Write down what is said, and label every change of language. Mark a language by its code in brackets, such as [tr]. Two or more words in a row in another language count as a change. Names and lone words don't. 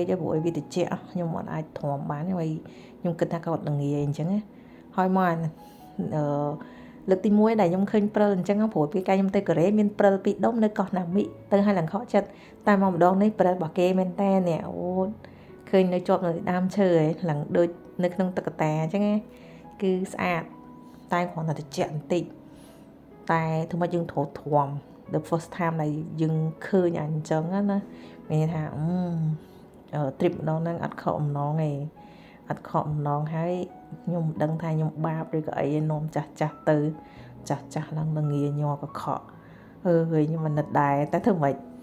[km] ទេព្រោះវាត្រជាក់ខ្ញុំអត់អាចទ្រាំបានហើយខ្ញុំគិតថាគាត់ល្ងាអញ្ចឹងណាហើយមកលើកទី1ដែលខ្ញុំឃើញព្រិលអញ្ចឹងព្រោះពេលកាលខ្ញុំទៅកូរ៉េមានព្រិលពីរ ដុំនៅកោះណាមីទៅឲ្យឡើងខកចិត្តតែមកម្ដងនេះព្រិលរបស់គេមែនតើនេះអូឃើញនៅជាប់នៅ ដើមឈើឯងឡើងដូចនៅក្នុងទឹកកតាអញ្ចឹងគឺស្អាតតែគ្រាន់តែត្រជាក់បន្តិចតែធ្វើមកយើងត្រូវទ្រាំ [en] the first time [km] ដែលយើងឃើញអញ្ចឹងណាមានថាtrip ម្ដងហ្នឹងអត់ខកអំណងទេអត់ខកអំណងហើយខ្ញុំមិនដឹងថាខ្ញុំបាបឬក៏អីឯនាំចាស់ទៅចាស់ឡើងល្ងាញ័រក៏ខកហើយខ្ញុំមិននឹកដែរតែធ្វើម៉េច